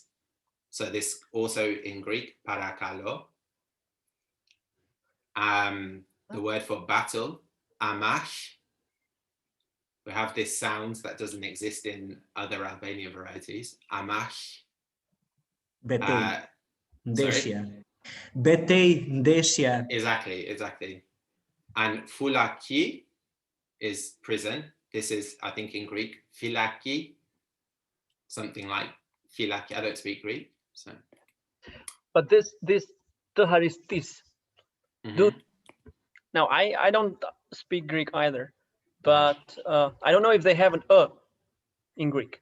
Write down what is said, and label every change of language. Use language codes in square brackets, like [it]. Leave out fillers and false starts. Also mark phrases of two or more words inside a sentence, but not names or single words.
[en] So this also in Greek, parakalo. The word for battle, amash. We have this sound that doesn't exist in other Albanian varieties. Amash. [sq] Betej, [en] Sorry? [sq] ndeshje. Betej, ndeshje. [en] Exactly. And fulaki is prison. This is, I think, in Greek, philaki, something like philaki. I don't speak Greek, so. But this teharistis. Now I don't speak Greek either, but I don't know if they have an in Greek.